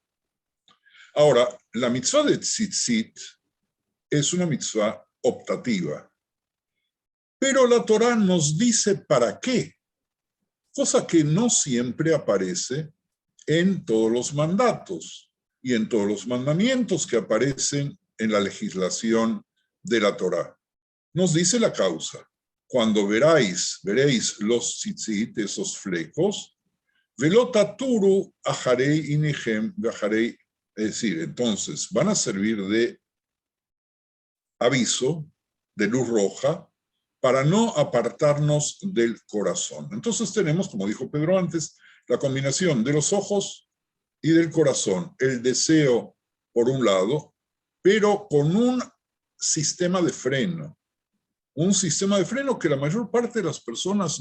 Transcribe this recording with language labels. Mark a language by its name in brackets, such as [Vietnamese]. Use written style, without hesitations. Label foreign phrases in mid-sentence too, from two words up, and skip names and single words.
[Spanish] Ahora, la mitzvah de tzitzit es una mitzvah optativa, pero la Torá nos dice para qué, cosa que no siempre aparece en todos los mandatos y en todos los mandamientos que aparecen en la legislación de la Torá. Nos dice la causa. Cuando veréis los tzitzit, esos flecos, [Hebrew] ולא תתורו אחרי עיניכם ואחרי, [Spanish] es decir, entonces van a servir de aviso, de luz roja, para no apartarnos del corazón. Entonces tenemos, como dijo Pedro antes, la combinación de los ojos y del corazón, el deseo por un lado, pero con un sistema de freno que la mayor parte de las personas